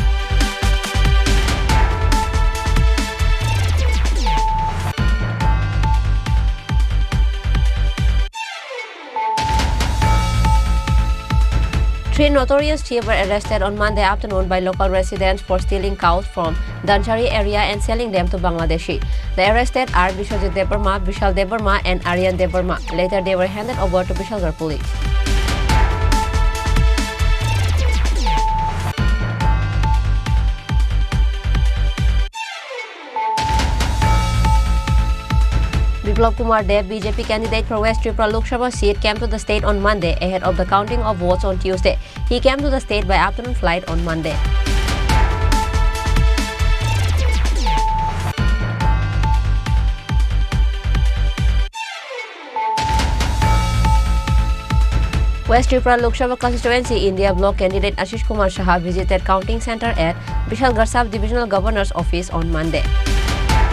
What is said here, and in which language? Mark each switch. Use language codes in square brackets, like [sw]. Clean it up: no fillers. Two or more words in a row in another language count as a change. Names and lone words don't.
[en] Three notorious thieves were arrested on Monday afternoon by local residents for stealing cows from Danchari area and selling them to Bangladeshi. The arrested are Bishwajit Debarma, Vishal Debarma and Aryan Debarma. Later they were handed over to Bishalgarh police. Biplab Kumar Dev, BJP candidate for West Tripura Lok Sabha seat, came to the state on Monday ahead of the counting of votes on Tuesday. He came to the state by afternoon flight on Monday. West Tripura Lok Sabha constituency India bloc candidate Ashish Kumar Saha visited counting center at Bishalgarh Sub Divisional Governor's office on Monday.